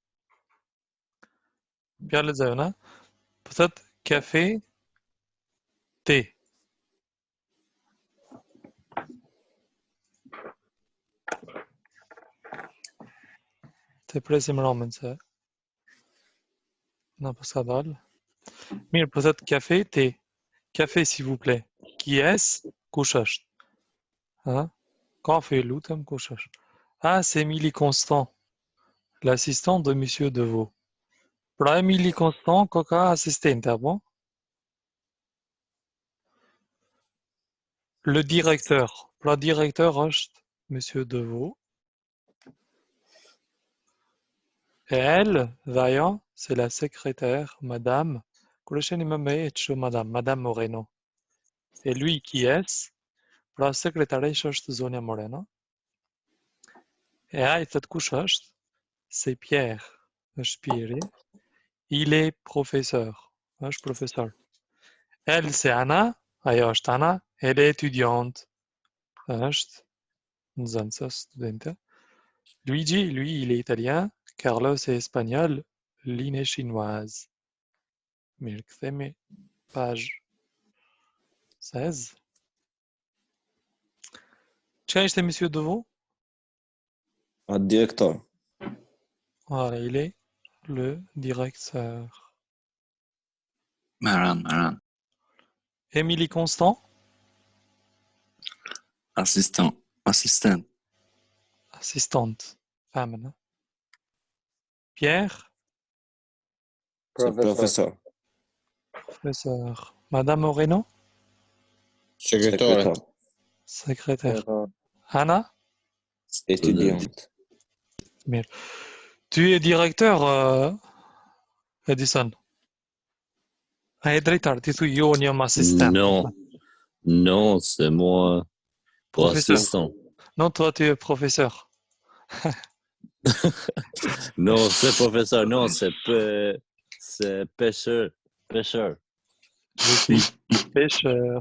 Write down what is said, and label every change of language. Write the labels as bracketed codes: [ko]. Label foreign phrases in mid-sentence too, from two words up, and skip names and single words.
[sq] Pja lexojna. Po thot kafe te. Te presim Ramën se na po sa dal. Mirë, po thot kafe te. [fr] Café, s'il vous plaît. Qui est-ce? [sq] Kush është? Hein? Kafe, lutem, kush është? [fr] Ah, c'est Émilie Constant, l'assistant de Monsieur Deveau. [sq] Pra Émilie Constant, ka assistente, bon? [fr] Le directeur. [sq] Pra directeur është Monsieur Deveau. [fr] Et elle, d'ailleurs, c'est la secrétaire, Madame. Madame Moreno. Et lui, qui est-ce? [sq] Pra secrétaire është Zonja Moreno. Et ai thot kush është? [fr] C'est Pierre. është Pieri. Il est professeur. është professeur. Elle, c'est Anna. [sq] Ajo është Anna. [fr] Elle est étudiante. [sq] është nxënëse, studente. [fr] Luigi, lui, il est italien. Carlos est espagnol. Lynn est chinoise. [sq] Mirë, kthemi page 16. Çka ishte Monsieur Deveau? [fr] Un directeur. Voilà, il est le directeur. [sq] Maran. [fr] Émilie Constant? Assistant. Assistante. Femme, non? Pierre? C'est professeur. Professeur. Madame Moreno? Secrétaire. Secrétaire. Anna? Étudiante. Mirë. Tu es directeur, Edison? [sq] A e drejtar, ti thu jo, unë jam assistant. [fr] Non, c'est moi. Professeur. Assistant. Non, toi, tu es professeur. Non, c'est professeur. Non, c'est pêcheur. Je suis pêcheur.